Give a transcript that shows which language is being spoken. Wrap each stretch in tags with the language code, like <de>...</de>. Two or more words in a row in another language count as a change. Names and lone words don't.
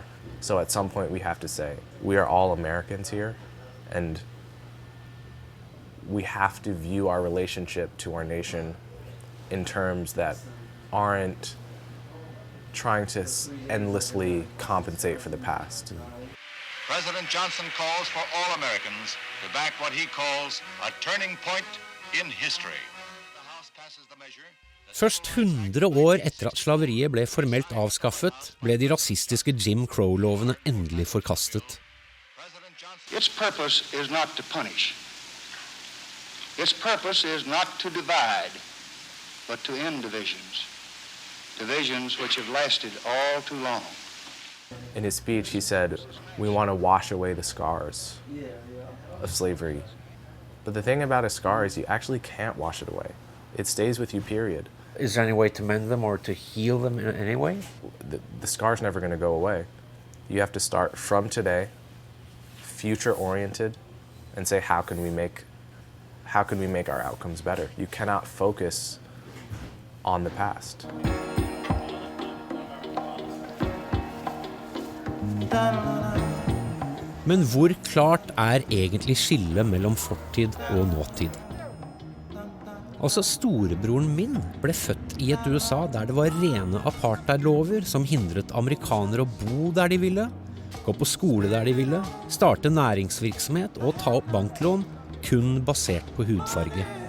<en>So at some point we have to say, we are all Americans here, and we have to view our relationship to our nation in terms that aren't trying to endlessly compensate for the past. President Johnson calls for all Americans to back what he calls a turning point in history. The House passes the measure.</en> <no>Først 100 år etter at slaveriet ble formelt avskaffet, ble de rasistiske Jim Crow-lovene endelig forkastet.</no> <en>Its purpose is not to punish. Its purpose is not to divide, but to end divisions. Divisions which have lasted all too long. In his speech, he said, we want to wash away the scars of slavery. But the thing about a scar is you actually can't wash it away. It stays with you, period. Is there any way to mend them or to heal them in any way? The scar's never going to go away. You have to start from today, future-oriented, and say, how can we make our outcomes better? You cannot focus on the past.</en> <no>Men hvor klart egentlig skillet mellom fortid og nåtid? Altså, storebroren min ble født I et USA der det var rene apartheidlover som hindret amerikanere å bo der de ville, gå på skole der de ville, starte næringsvirksomhet og ta opp banklån kun basert på hudfarge.</no>